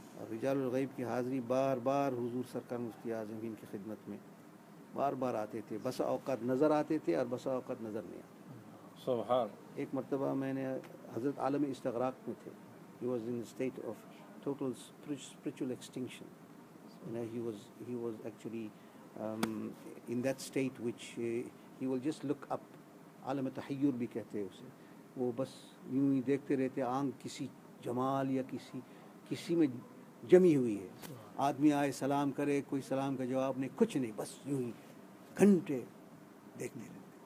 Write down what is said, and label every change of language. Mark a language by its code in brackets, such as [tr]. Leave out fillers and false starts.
[hi] रिजालुल गैब की हाज़िरी बार बार हुजूर सरकार मुफ्ती आज़म की खिदमत में बार बार आते थे, बसा औक़ात नज़र आते थे और बसा औक़ात नज़र नहीं आते। सुभान। एक मरतबा मैंने हज़रत आलम इस्तग़राक़ में थे, [en] he was in a state of total spiritual extinction. You know, he was actually in that state which he will just look up, [hi] आलम तहय्युर भी कहते हैं उसे, वो बस यूं ही देखते रहते, आंख किसी जमाल या किसी में जमी हुई है। आदमी आए सलाम करे, कोई सलाम का जवाब नहीं, कुछ नहीं, बस यूं ही घंटे देखते रहते।